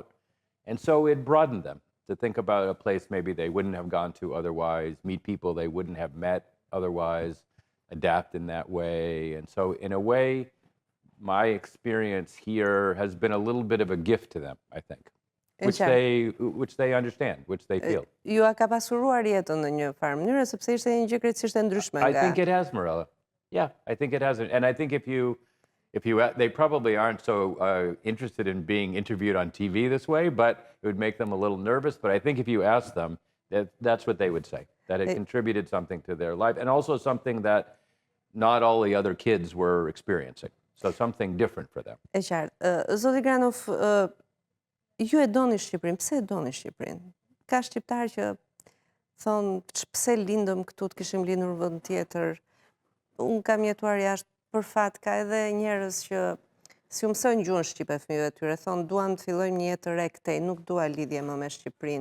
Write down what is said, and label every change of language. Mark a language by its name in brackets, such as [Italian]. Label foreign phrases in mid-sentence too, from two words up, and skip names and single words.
[English] And so it broadened them to think about a place maybe they wouldn't have gone to otherwise, meet people they wouldn't have met otherwise, adapt in that way. And so in a way, my experience here has been a little bit of a gift to them, I think, which they understand, which they feel. [Albanian] Ju a ka pasuruar jetën në një farë mënyrë, sepse ishte një gjë krejtësisht e ndryshme nga... [English] I think it has, Marella. Yeah, I think it has. And I think if you, they probably aren't so interested in being interviewed on TV this way, but it would make them a little nervous. But I think if you ask them, that's what they would say, that it contributed something to their life, and also something that not all the other kids were experiencing. So something different for them. [Albanian] E qartë. Zoti Granoff, ju e doni Shqipërinë. Pse e doni Shqipërinë? Ka shqiptarë që thonë, pse lindëm këtu, të kishim lindur në vend tjetër. Unë kam jetuar jashtë, për fat ka edhe njerëz që si u mësojnë gjuhën shqipe fëmijëve të tyre, thonë duam të fillojmë një jetë re këtej, nuk dua lidhje më me Shqipërinë.